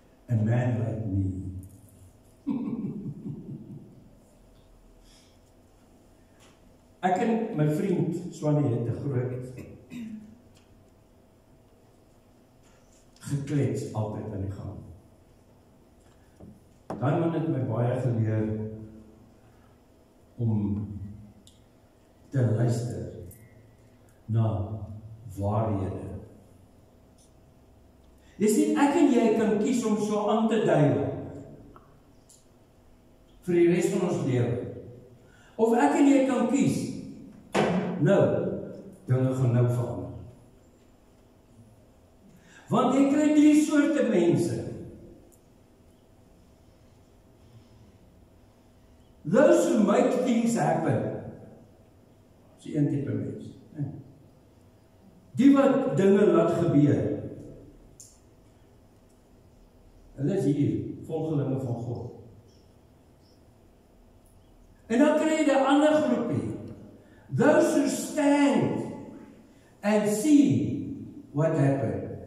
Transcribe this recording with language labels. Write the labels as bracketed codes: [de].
[en] A man like me. [af] Ek en my vriend Swannie het 'n groot geklets altyd in die gang. Dan moet het my baie geleer om te luister na waarhede. Jy sien, ek en jy kan kies om so aan te dui vir die res van ons lewe. Of ek en jy kan kies, nou, dinge gaan nou verander. Want jy kry 3 soorte mense. [en] Those who make things happen. [af] Dis een tipe mens. Die wat dinge laat gebeur. Hulle is hier, volgelinge van God. En dan kry jy 'n ander groepie. [en] Those who stand and see what happened.